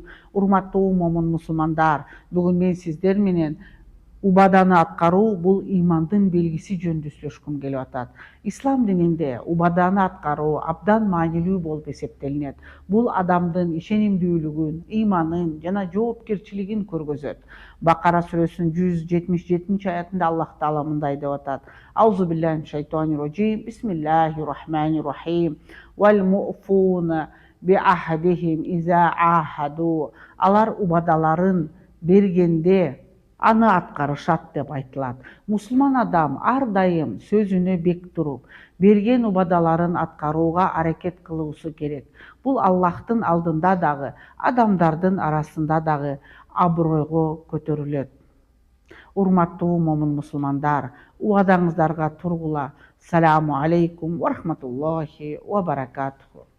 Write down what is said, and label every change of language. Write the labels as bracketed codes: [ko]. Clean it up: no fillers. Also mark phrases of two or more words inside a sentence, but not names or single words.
[ky] Урматтуу момун мусулмандар, бүгүн мен сиздер менен убаданы аткаруу бул имандын белгиси жөнүндө сүйлөшкүм келип атат. Ислам дининде убаданы аткаруу абдан маанилүү болуп эсептелинет. Бул адамдын ишенимдүүлүгүн, иманын жана жоопкерчилигин көргөзөт. Бакара сүрөсүнүн 177 аятында Аллах Таала мындай деп атат: [ar] بسم الله الرحمن الرحيم. والموفون بعهدهم إذا عاهدوا. [ky] Алар убадаларын бергенде аны аткарышат деп айтылат. Мусулман адам ар дайым сөзүнө бек туруп, берген убадаларын аткарууга аракет кылуусу керек. Бул Аллахтын алдында дагы, адамдардын арасында дагы абройго көтөрүлөт. Урматтуу момун мусулмандар, убадаңыздарга тургула. [ar] السلام عليكم ورحمة الله وبركاته.